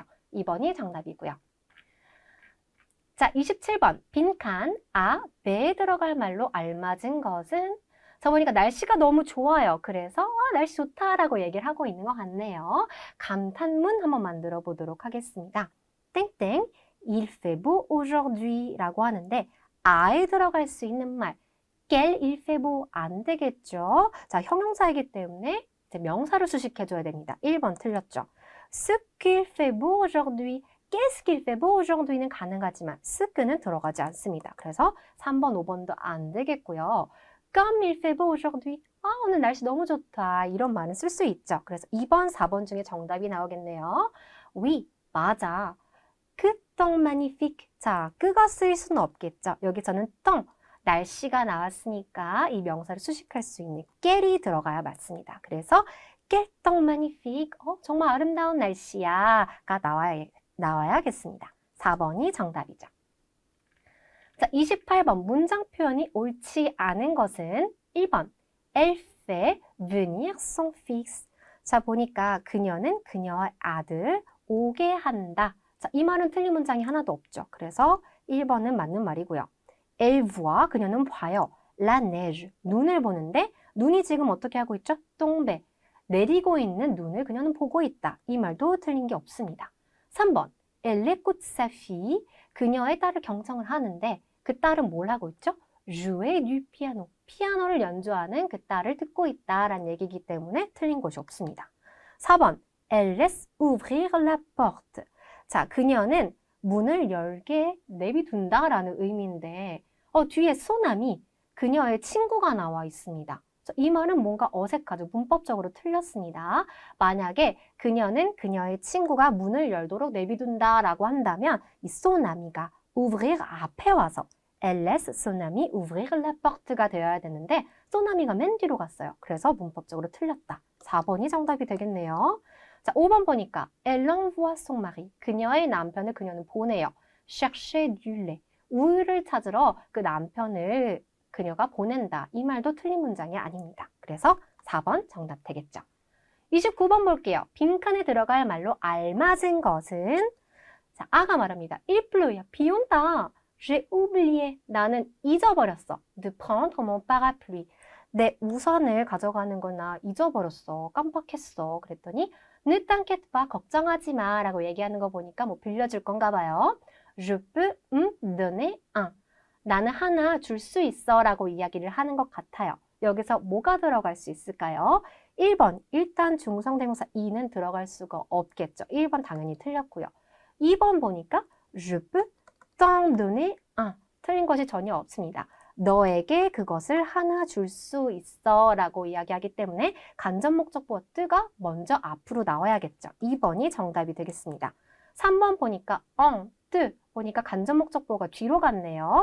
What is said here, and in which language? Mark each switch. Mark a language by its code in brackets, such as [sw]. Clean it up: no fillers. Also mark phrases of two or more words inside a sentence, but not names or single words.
[ko] 2번이 정답이고요. 자, 27번. 빈칸, 배에 들어갈 말로 알맞은 것은? 자, 보니까 날씨가 너무 좋아요. 그래서 날씨 좋다라고 얘기를 하고 있는 것 같네요. 감탄문 한번 만들어 보도록 하겠습니다. 땡땡, [fr] il fait beau aujourd'hui [ko] 라고 하는데 아에 들어갈 수 있는 말 [fr] quel il fait beau [ko] 안 되겠죠. 자, 형용사이기 때문에 이제 명사를 수식해줘야 됩니다. 1번 틀렸죠. [fr] ce qu'il fait beau aujourd'hui Qu'est-ce qu'il fait beau aujourd'hui?는 [ko] 가능하지만 스크는 들어가지 않습니다. 그래서 3번, 5번도 안 되겠고요. [fr] Comme il fait beau aujourd'hui. [ko] 오늘 날씨 너무 좋다. 이런 말은 쓸 수 있죠. 그래서 2번, 4번 중에 정답이 나오겠네요. [fr] Oui, 맞아. Que temps magnifique. [ko] 자, 끄가 쓰일 수는 없겠죠. 여기서는 temps, 날씨가 나왔으니까 이 명사를 수식할 수 있는 quel이 들어가야 맞습니다. [fr] 그래서 quel temps magnifique. [ko] 정말 아름다운 날씨야가 나와야겠습니다. 4번이 정답이죠. 자, 28번 문장 표현이 옳지 않은 것은 1번 [fr] Elle fait venir son fils. [ko] 자, 보니까 그녀는 그녀의 아들 오게 한다. 자, 이 말은 틀린 문장이 하나도 없죠. 그래서 1번은 맞는 말이고요. [fr] Elle voit, [ko] 그녀는 봐요. [fr] La neige, [ko] 눈을 보는데 눈이 지금 어떻게 하고 있죠? tomber, 내리고 있는 눈을 그녀는 보고 있다. 이 말도 틀린 게 없습니다. 3번, [fr] Elle écoute sa fille, [ko] 그녀의 딸을 경청을 하는데 그 딸은 뭘 하고 있죠? [fr] Jouer du piano, [ko] 피아노를 연주하는 그 딸을 듣고 있다라는 얘기이기 때문에 틀린 것이 없습니다. 4번, [fr] Elle laisse ouvrir la porte. [ko] 자, 그녀는 문을 열게 내비둔다라는 의미인데 뒤에 소남이 그녀의 친구가 나와 있습니다. 이 말은 뭔가 어색하죠. 문법적으로 틀렸습니다. 만약에 그녀는 그녀의 친구가 문을 열도록 내비둔다라고 한다면 이 소나미가 ouvrir 앞에 와서 [fr] Elle laisse son ami ouvrir la porte [ko] 가 되어야 되는데 소나미가 맨 뒤로 갔어요. 그래서 문법적으로 틀렸다. 4번이 정답이 되겠네요. 자, 5번 보니까 [fr] Elle envoie son mari. [ko] 그녀의 남편을 그녀는 보내요. [fr] Chercher du lait. [ko] 우유를 찾으러 그 남편을 그녀가 보낸다. 이 말도 틀린 문장이 아닙니다. 그래서 4번 정답 되겠죠. 29번 볼게요. 빈칸에 들어갈 말로 알맞은 것은? 자, 아가 말합니다. [fr] Il pleut. [ko] 비 온다. [fr] J'ai oublié. [ko] 나는 잊어버렸어. [fr] De prendre mon parapluie. [ko] 내 우산을 가져가는 걸 나 잊어버렸어. 깜빡했어. 그랬더니 [fr] Ne t'inquiète pas. [ko] 걱정하지 마. 라고 얘기하는 거 보니까 뭐 빌려줄 건가 봐요. [fr] Je peux donner un. [ko] 나는 하나 줄 수 있어 라고 이야기를 하는 것 같아요. 여기서 뭐가 들어갈 수 있을까요? 1번, 일단 중성대명사 이는 들어갈 수가 없겠죠. 1번 당연히 틀렸고요. 2번 보니까 [fr] Je peux t'en donner un. [ko] 틀린 것이 전혀 없습니다. 너에게 그것을 하나 줄 수 있어 라고 이야기하기 때문에 간접 목적보가 뜨가 먼저 앞으로 나와야겠죠. 2번이 정답이 되겠습니다. 3번 보니까 뜨 보니까 간접 목적보가 뒤로 갔네요.